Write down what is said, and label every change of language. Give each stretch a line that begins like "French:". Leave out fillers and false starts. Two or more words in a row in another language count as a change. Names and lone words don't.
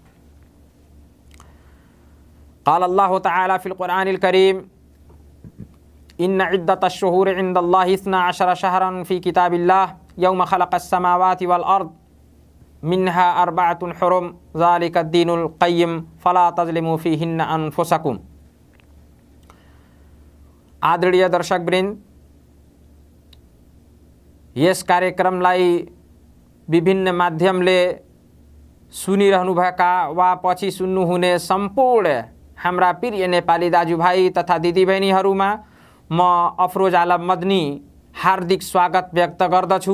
Arabic: قال الله تعالى في القرآن الكريم إن عدة الشهور عند الله 12 شهرا في كتاب الله يوم خلق السماوات والأرض منها أربعة حرم ذلك الدين القيم فلا تظلموا فيهن أنفسكم.
Nepali: आदरणीय दर्शकवृन्द, यस कार्यक्रमलाई विभिन्न माध्यमले सुनिरहनुभएका वा पछि सुन्नुहुने सम्पूर्ण हाम्रा प्रिय नेपाली दाजुभाइ तथा दिदीबहिनीहरूमा म अफरोज आलम मदनी हार्दिक स्वागत व्यक्त गर्दछु।